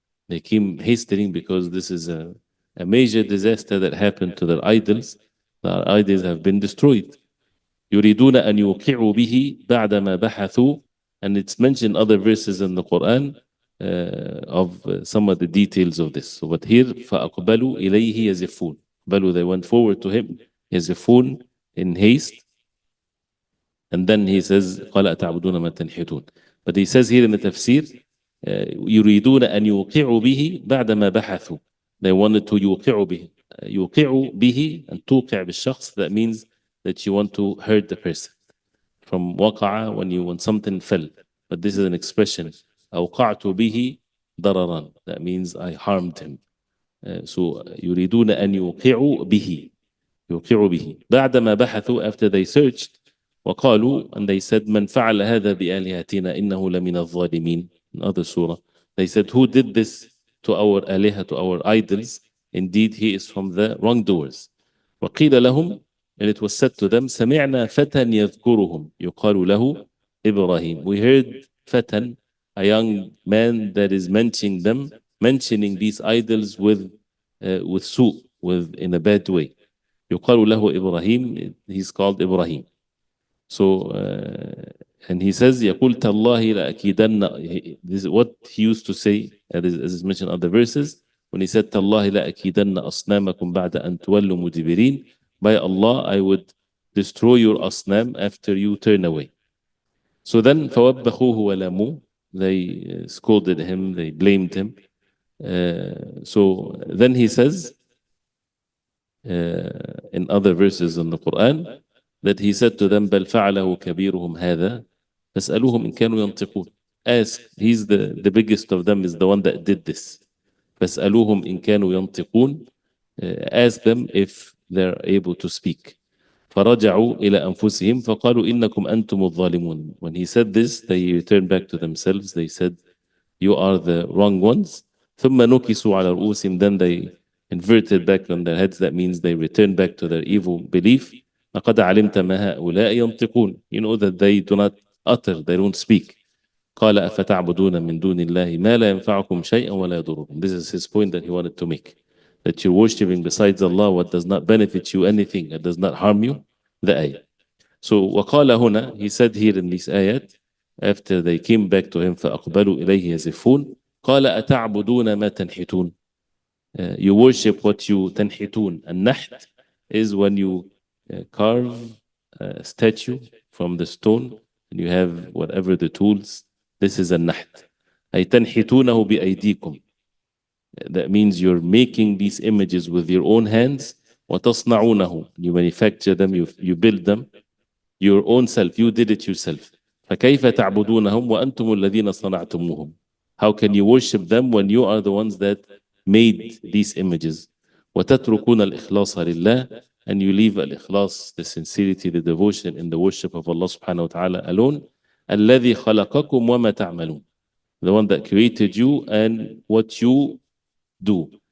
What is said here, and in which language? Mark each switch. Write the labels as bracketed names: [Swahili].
[English] They came hastening because this is a major disaster that happened to their idols. Their idols have been destroyed. [Arabic] يريدون أن يوقعوا به بعدما بحثوا. [English] And it's mentioned other verses in the Quran of some of the details of this. So, but here [Arabic] فأقبلوا إليه يزفون. [English] أقبلوا, they went forward to him, يزفون, in haste. And then he says [Arabic] قال أتعبدون ما تنحتون. [English] But he says here in the tafsir [Arabic] يريدون أن يوقعوا به بعدما بحثوا. [English] They wanted to [Arabic] يوقعوا به. [English] يوقعوا به, and [Arabic] توقع بالشخص, [English] that means that you want to hurt the person. From وقع, when something fell. But this is an expression. [Arabic] أوقعت به ضررا. [English] That means I harmed him. So [Arabic] يريدون أن يوقعوا به. يوقعوا به. بعدما بحثوا, [English] after they searched. [Arabic] وقالوا, [English] and they said [Arabic] من فعل هذا بآلهتنا إنه لمن الظالمين. [English] In other surah, they said, who did this to our آلهة, to our idols? Indeed, he is from the wrongdoers. [Arabic] وقيل لهم, [English] and it was said to them, [Arabic] سمعنا فتى يذكرهم يقال له إبراهيم. [English] We heard فتى, a young man that is mentioning these idols with سوء, in a bad way. [Arabic] يقال له إبراهيم, [English] he's called Ibrahim. So, and he says, [Arabic] يقول تالله لأكيدن. [English] This is what he used to say, as is mentioned in other verses, when he said, [Arabic] تالله لأكيدن أصنامكم بعد أن تولوا مدبرين. [English] By Allah, I would destroy your asnam after you turn away. So then, [Arabic] فوبخوه ولموه, [English] they scolded him, they blamed him. So then he says, in other verses in the Quran, that he said to them, [Arabic] بل فعله كبيرهم هذا فاسألوهم إن كانوا ينطقون. [English] Ask, he's the biggest of them, is the one that did this. [Arabic] فاسألوهم إن كانوا ينطقون. [English] Ask them if they're able to speak. [Arabic] فرجعوا إلى أنفسهم فقالوا إنكم أنتم الظالمون. [English] When he said this, they returned back to themselves. They said, you are the wrong ones. [Arabic] ثم نكسوا على رؤوسهم. [English] Then they inverted back on their heads. That means they returned back to their evil belief. [Arabic] لقد علمت ما هؤلاء ينطقون. [English] You know that they do not utter, they don't speak. [Arabic] قال أفتعبدون من دون الله ما لا ينفعكم شيئا ولا يضركم. [English] This is his point that he wanted to make. That you're worshipping besides Allah what does not benefit you anything, it does not harm you. The ayah. So [Arabic] وقال هنا, [English] he said here in this ayat, after they came back to him [Arabic] فأقبلوا إليه يزفون. قال أتعبدون ما تنحتون. [English] You worship what you تنحتون. النحت is when you carve a statue from the stone and you have whatever the tools. This is النحت. [Arabic] أي تنحتونه بأيديكم. [English] That means you're making these images with your own hands. [Arabic] وتصنعونه. [English] You manufacture them, you build them. Your own self, you did it yourself. [Arabic] فكيف تعبدونهم وأنتم الذين صنعتموهم. [English] How can you worship them when you are the ones that made these images? [Arabic] وتتركون الإخلاص لله. [English] And you leave al-ikhlas, the sincerity, the devotion in the worship of Allah subhanahu wa ta'ala alone. [Arabic] الذي خلقكم وما تعملون. [English] The one that created you and what you do.